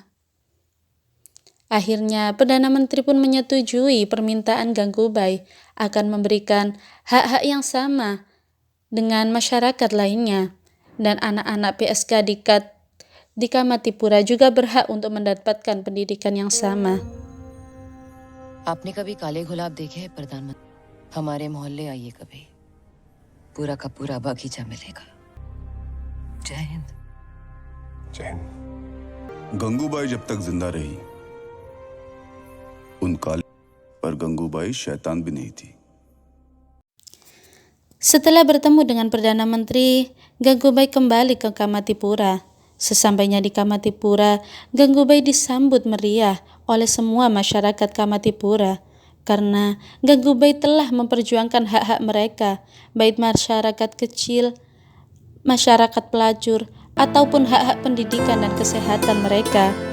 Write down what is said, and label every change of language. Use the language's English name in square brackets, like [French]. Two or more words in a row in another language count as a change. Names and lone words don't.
[Indonesian] Akhirnya, Perdana Menteri pun menyetujui permintaan Gangubai akan memberikan hak-hak yang sama dengan masyarakat lainnya, dan anak-anak PSK di Kamatipura juga berhak untuk mendapatkan pendidikan yang sama. [Hindi] आपने कभी काले गुलाब देखे हैं प्रधानमंत्री? हमारे मोहल्ले आइए कभी, पूरा का पूरा बगीचा मिलेगा। जय हिंद। गंगूबाई जब तक जिंदा रही उन काले पर गंगूबाई शैतान भी नहीं थी। [Indonesian] Setelah bertemu dengan Perdana Menteri, Gangubai kembali ke Kamatipura. Sesampainya di Kamatipura, Gangubai disambut meriah oleh semua masyarakat Kamatipura karena Gangubai telah memperjuangkan hak-hak mereka, baik masyarakat kecil, masyarakat pelacur, ataupun hak-hak pendidikan dan kesehatan mereka.